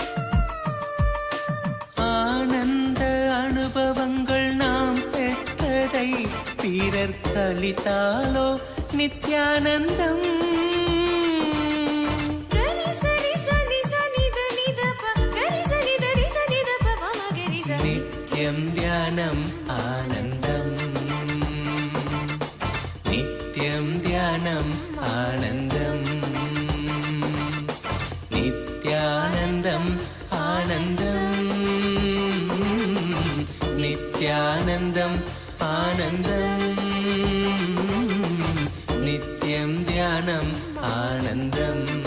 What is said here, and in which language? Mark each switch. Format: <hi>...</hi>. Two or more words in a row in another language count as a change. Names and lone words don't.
<ta>ஆனந்த அனுபவங்கள் நாம் பெற்றதை பிறர் கழித்தாலோ நித்யானந்தம் கரி சரி சனி சனி தனி தப கரி சனி தரி சனி தப பம கரி ச</ta> <sa>नित्यं ध्यानम् आनन्दम् नित्यानन्दम् आनन्दम् नित्यानन्दम् आनन्दम् नित्यं ध्यानम् आनन्दम्</sa>